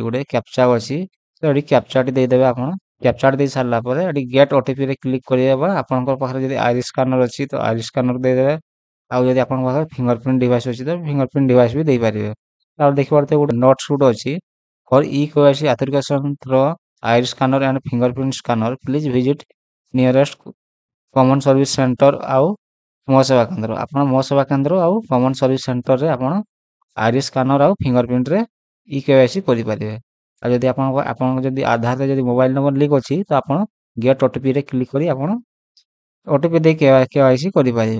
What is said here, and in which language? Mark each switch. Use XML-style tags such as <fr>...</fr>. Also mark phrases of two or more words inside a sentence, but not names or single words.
<or>ଗୋଟେ କ୍ୟାପଚା ଅଛି। ତ ଏଠି କ୍ୟାପଚାଟି ଦେଇଦେବେ ଆପଣ। କ୍ୟାପଚାଟି ଦେଇ ସାରିଲା ପରେ ଏଠି</or> <en>get OTP</en> <or>ରେ କ୍ଲିକ୍ କରିଦେବା। ଆପଣଙ୍କ ପାଖରେ ଯଦି</or> <en>iris scanner</en> <or>ଅଛି ତ</or> <en>iris scanner</en> <or>ଦେଇଦେବେ। ଆଉ ଯଦି ଆପଣଙ୍କ ପାଖରେ</or> <en>fingerprint device</en> <or>ଅଛି ତ</or> <en>fingerprint device</en> <or>ବି ଦେଇପାରିବେ। ଆଉ ଦେଖିପାରୁଥିବେ ଗୋଟେ ନୋଟ୍ ସୁଟ୍ ଅଛି</or> <en>for e-KYC authentication through iris scanner and fingerprint scanner please visit nearest common service center ଆଉ ମୋ ସେବା କେନ୍ଦ୍ର।</en> <or>ଆପଣ ମୋ ସେବା କେନ୍ଦ୍ର ଆଉ</or> <en>common service center</en> <or>ରେ ଆପଣ</or> <en>iris scanner</en> <or>ଆଉ ଫିଙ୍ଗରପ୍ରିଣ୍ଟ ରେ ଇ କେୱାଇସି କରିପାରିବେ। ଆଉ ଯଦି ଆପଣଙ୍କ ଯଦି ଆଧାରରେ ଯଦି</or> <en>mobile number link</en> <or>ଅଛି ତ ଆପଣ</or> <en>get OTP</en> <or>ରେ କ୍ଲିକ୍ କରି ଆପଣ ଓଟିପି ଦେଇ କେୱାଇସି କରିପାରିବେ।</or>